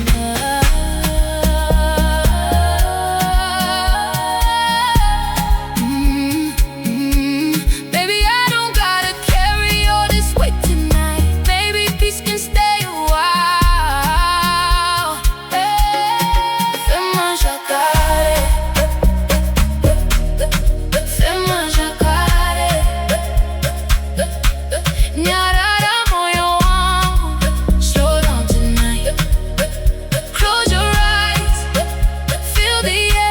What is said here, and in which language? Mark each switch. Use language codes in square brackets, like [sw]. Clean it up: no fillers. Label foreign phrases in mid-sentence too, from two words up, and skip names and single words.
[en] Baby, I don't gotta carry all this weight tonight. Maybe peace can stay a while. [fr] Fais-moi jacare, fais-moi jacare. [sw] Nyarara moyo wangu, [en] slow down tonight. Close your eyes, feel the air.